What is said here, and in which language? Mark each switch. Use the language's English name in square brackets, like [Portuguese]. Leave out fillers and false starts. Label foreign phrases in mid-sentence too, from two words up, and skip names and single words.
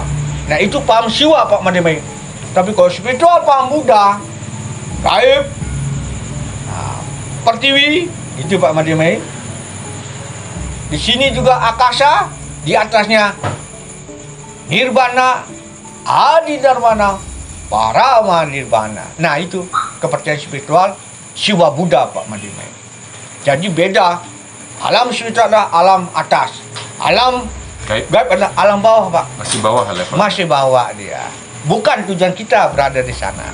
[Indonesian] Nah itu paham siwa Pak Mademai. Tapi kalau spiritual paham Buddha, gaib, pertiwi itu Pak Mademai. Di sini juga akasa, di atasnya nirvana, adi dharmana, parama nirvana. Nah itu kepercayaan spiritual siwa Buddha Pak Mademai. Jadi beda. Alam spiritual adalah alam atas, alam gaib adalah alam bawah Pak. Masih bawah level. Masih bawah dia. Bukan tujuan kita berada di sana.